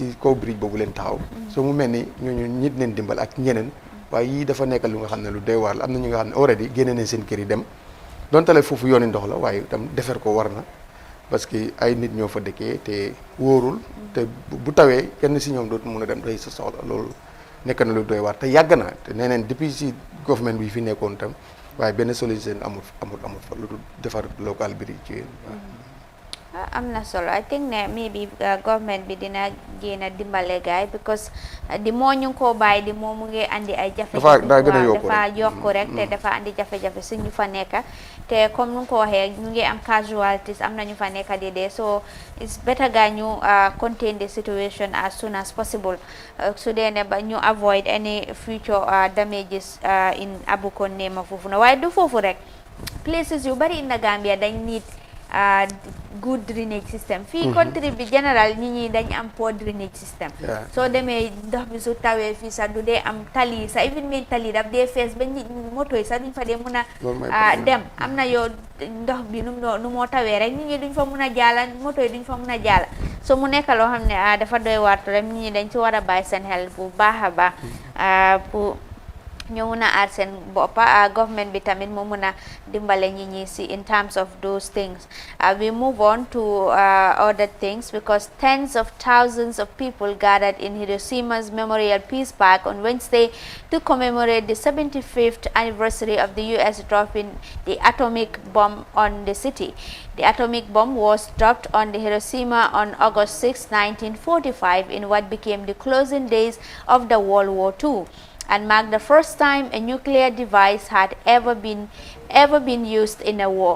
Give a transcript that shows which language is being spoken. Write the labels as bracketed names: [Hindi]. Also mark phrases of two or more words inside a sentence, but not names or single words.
[Wolof] si kaw bridge boobu leen taxaw soo mu mel ni ñooñu nit leen dimbal ak ñeneen waaye yii dafa nekk lu nga xam ne lu doy waar la am na ñu nga xam ne already génne nañ seen kër yi dem dontale foofu yooni ndox la waaye itam defar ko war na [French] parce que [Wolof] ay nit ñoo fa dëkkee te wóorul te bu tawee kenn si ñoom dootu mun a dem doy sa soxla loolu nekk na lu doy waar te yàgg na te nee neen depuis si government bi fi nekkoon tam waaye benn solution amul fa lu dul defar local bi ci yéen am na solo [English] I think [Wolof] ne maybe government bi dina génn a dimbale gaay because di moo ñu ngi koo bàyyi di moo mu ngi andi ay jafe-jafe dafa yokku rek te dafa andi jafe-jafe suñu fa nekka te comme nu nga ko waxee ñu ngi am casualties am na ñu fa nekka di dee so [English] it's better [Wolof] ga ñu [English] contain the situation as soon as possible [Wolof] su dee ne ba ñu [English] avoid any future damages in Abuko-Nema [Wolof] foofu na waaye du foofu rek places yu bari in the Gambia dañ [English] need good drainage system [Wolof] fii country bi général nit ñi dañ am [English] poor drainage system [Wolof] soo demee ndox bi su tawee fii sax du dee am tali sax even main tali daf dee fees ba moto yi sax duñ fa dee mun a dem am na yoo ndox bi nu moo tawee rek nit ñi duñ fa mun a jaala moto yi duñ fa mun a jaala so mu nekk loo xam ne dafa doy waar trop nit ñi dañ ci war a bàyyi seen xel bu baax a baax pour ñu mun a aar seen boppa government bi tamit mu mun a dimbale ñi ñi si [English] in terms of those things. We move on to other things because tens of thousands of people gathered in Hiroshima's Memorial Peace Park on Wednesday to commemorate the 75th anniversary of the U.S. dropping the atomic bomb on the city. The atomic bomb was dropped on the Hiroshima on August 6, 1945 in what became the closing days of the World War II, and marked the first time a nuclear device had ever been used in a war.